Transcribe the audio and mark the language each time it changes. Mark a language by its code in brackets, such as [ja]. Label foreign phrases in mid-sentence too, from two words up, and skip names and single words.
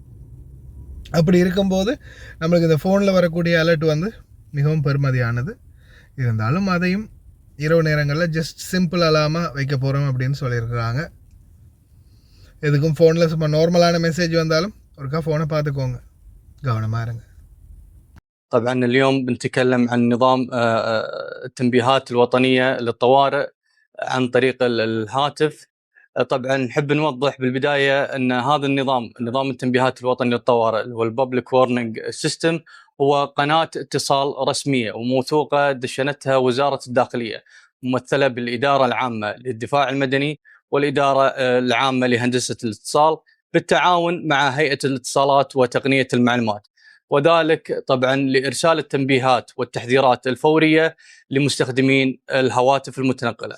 [ta] அப்படி இருக்கும்போது நம்மளுக்கு இந்த ஃபோனில் வரக்கூடிய அலர்ட் வந்து மிகவும் பெருமதியானது. இருந்தாலும் அதையும் இரவு நேரங்களில் [en] just simple [ta] அலாமல் வைக்க போகிறோம் அப்படின்னு சொல்லியிருக்கிறாங்க. எதுக்கும் ஃபோனில் சும்மா நார்மலான மெசேஜ் வந்தாலும் ஒருக்கா ஃபோனை பார்த்துக்கோங்க, கவனமாக இருங்க. [ar] طبعا اليوم بنتكلم عن نظام التنبيهات الوطنية للطوارئ عن طريق الهاتف. طبعا نحب نوضح بالبداية أن هذا نظام التنبيهات الوطني للطوارئ اللي هو [en] the public warning system [ar] هو قناة اتصال رسمية وموثوقة دشنتها وزارة الداخلية ممثلة بالإدارة العامة للدفاع المدني والإدارة العامة لهندسة الاتصال بالتعاون مع هيئة الاتصالات وتقنية المعلومات، وذلك طبعا لإرسال التنبيهات والتحذيرات الفورية لمستخدمين الهواتف المتنقلة.